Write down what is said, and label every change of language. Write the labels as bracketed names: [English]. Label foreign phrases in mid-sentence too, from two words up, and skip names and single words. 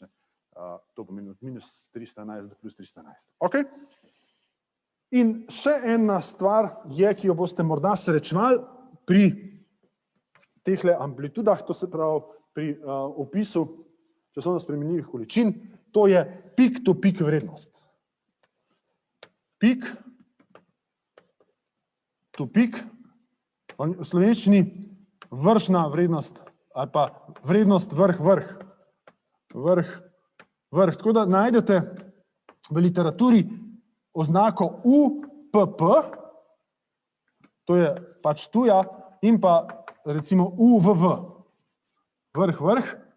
[Slovenian] To pomeni od minus 311 do plus 311. Ok? In še ena stvar je, ki jo boste morda srečevali pri tehle amplitudah, to se pravi pri opisu časovno spremenljivih količin, to je [English] peak to peak [Slovenian] vrednost. [English] Peak to peak, [Slovenian] v slovenščini vršna vrednost ali pa vrednost vrh. Tako da najdete v literaturi oznako UPP, to je pač tuja, in pa recimo UVV, vrh.